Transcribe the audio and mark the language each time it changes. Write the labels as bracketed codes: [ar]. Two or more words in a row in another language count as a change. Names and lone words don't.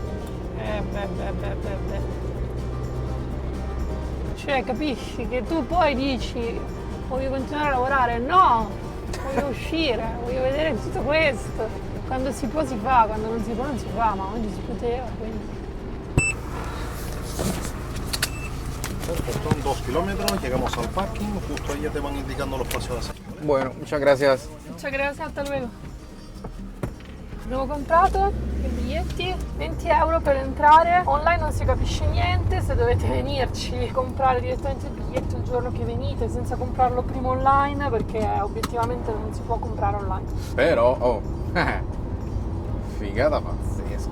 [it] Cioè, capisci che tu poi dici voglio continuare a lavorare? No, voglio uscire, voglio vedere tutto questo. Quando si può si fa, quando non si può non si fa, ma oggi si poteva, quindi. [es] Son 2 kilómetros, llegamos al parking, justo ahí ya te van indicando los pasos a seguir. Bueno, muchas gracias. [it] Ciao, grazie, [es] hasta luego. [it] Abbiamo comprato i biglietti, 20 euro per entrare. Online non si capisce niente, se dovete venirci comprare direttamente il biglietto il giorno che venite, senza comprarlo prima online, perché obiettivamente non si può comprare online. Però, figata pazzesca.